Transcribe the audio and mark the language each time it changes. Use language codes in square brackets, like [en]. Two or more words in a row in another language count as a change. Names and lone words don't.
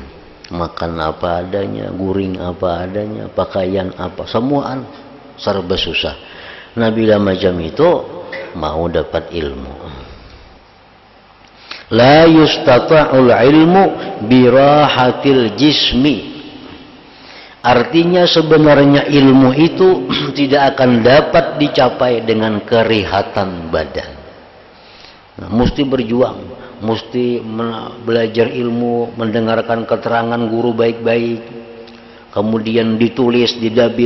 [id] Makan apa adanya, guring apa adanya, pakaian apa, semuaan serba susah. Nah, bila macam itu mau dapat ilmu. [ar] لا يستطاع العلم براحة الجسم. [id] Artinya sebenarnya ilmu itu tidak akan dapat dicapai dengan kerihatan badan. Nah, mesti berjuang, mesti belajar ilmu, mendengarkan keterangan guru baik-baik, kemudian ditulis, didabit.